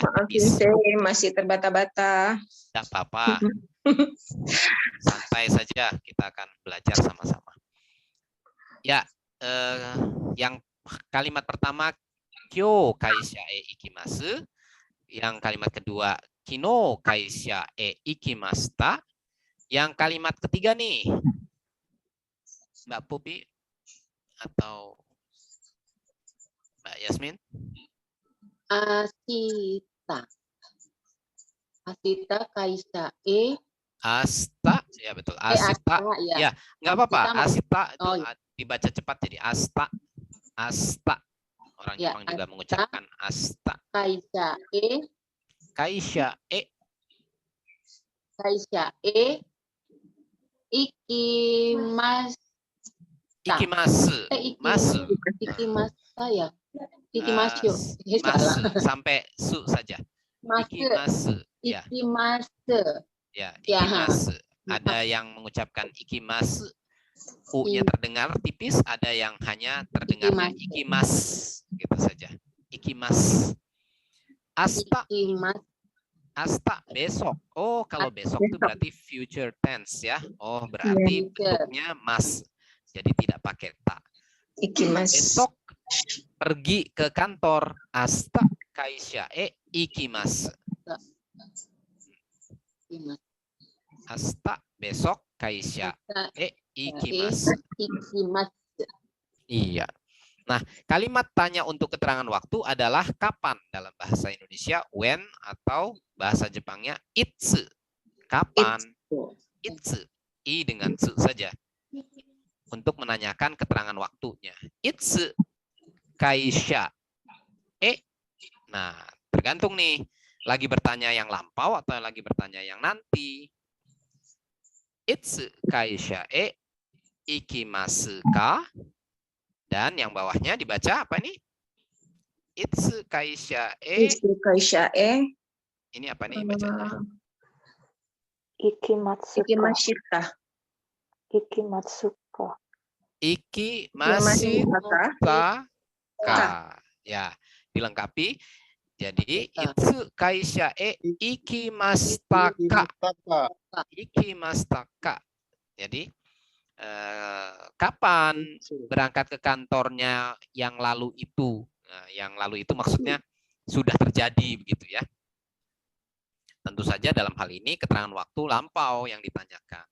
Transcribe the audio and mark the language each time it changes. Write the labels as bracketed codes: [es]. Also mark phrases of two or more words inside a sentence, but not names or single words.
[id] Maaf, Sensei, masih terbata-bata. Tidak apa-apa. Santai saja, kita akan belajar sama-sama. Ya, yang kalimat pertama [ja] 今日会社へ行きます. [id] Yang kalimat kedua [ja] 昨日会社へ行きました. [id] Yang kalimat ketiga nih, Mbak Pupi atau Mbak Yasmin? [ja] 明日。明日会社 [id] Asta, ya betul. Asita, ya nggak apa-apa. Asita itu dibaca cepat jadi asta, asta. Orang Ya, Jepang juga asta. mengucapkan asta. Kaisa Kaisha ikimas ikimasu, masu, ikimasa ya. Ikimasyo. masu sampai su saja. Ikimasu, ya. Ikimase. Ya, Ya. ikimasu. Ada yang mengucapkan ikimasu, u-nya terdengar tipis, ada yang hanya terdengarnya ikimas, gitu saja. Ikimas. Asta, Ikimas. asta besok. Oh, kalau besok itu berarti future tense ya. Oh, berarti bentuknya mas. Jadi tidak pakai ta. Ikimas. Besok pergi ke kantor. [ja] 明日会社行きます。明日 besok 会社行きます. [id] Ikimas. Iya. Nah, kalimat tanya untuk keterangan waktu adalah kapan dalam bahasa Indonesia, when, atau bahasa Jepangnya itsu. Kapan? Itsu. I dengan su saja. Untuk menanyakan keterangan waktunya. [ja] いつ会社 [id] Nah, tergantung nih. Lagi bertanya yang lampau atau lagi bertanya yang nanti. [ja] いつ会社行きますか? [id] Dan yang bawahnya dibaca apa ini? [ja] いつ会社いつ会社 [id] ini apa nih bacanya? Ikimatsuka. Ikimashita. Ikimatsuka. [ja] 行きましたか. [id] Ya, dilengkapi. Jadi [ja] いつ会社行きましたか. 行きましたか. [id] Jadi kapan berangkat ke kantornya yang lalu itu? Nah, yang lalu itu maksudnya sudah terjadi begitu ya. Tentu saja dalam hal ini keterangan waktu lampau yang ditanyakan.